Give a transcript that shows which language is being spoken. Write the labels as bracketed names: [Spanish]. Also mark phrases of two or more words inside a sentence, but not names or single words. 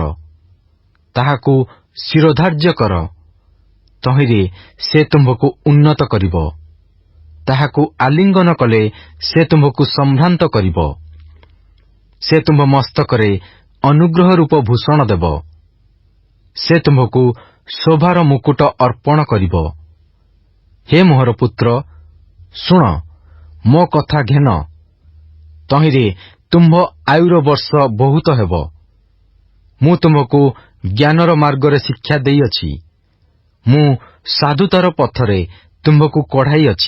[Odia] ତାହାକୁ ଶିରୋଧାର୍ଯ୍ୟ କର, ତହିଁରେ ସେ ତୁମ୍ଭକୁ ଉନ୍ନତ କରିବ। ତାହାକୁ ଆଲିଙ୍ଗନ କଲେ ସେ ତୁମ୍ଭକୁ ସମ୍ଭ୍ରାନ୍ତ କରିବ। ସେ ତୁମ୍ଭ ମସ୍ତକରେ ଅନୁଗ୍ରହ ରୂପ ଭୂଷଣ ଦେବ। ସେ ତୁମ୍ଭକୁ ଶୋଭାର ମୁକୁଟ ଅର୍ପଣ କରିବ। ହେ ମୋହର ପୁତ୍ର, ଶୁଣ, ମୋ କଥା ଘେନ। ତହିଁରେ ତୁମ୍ଭ ଆୟୁର ବର୍ଷ ବହୁତ ହେବ। ମୁଁ ତୁମକୁ ଜ୍ଞାନର ମାର୍ଗରେ ଶିକ୍ଷା ଦେଇଅଛି। ମୁଁ ସାଧୁତାର ପଥରେ ତୁମ୍ଭକୁ କଢ଼ାଇଅଛି।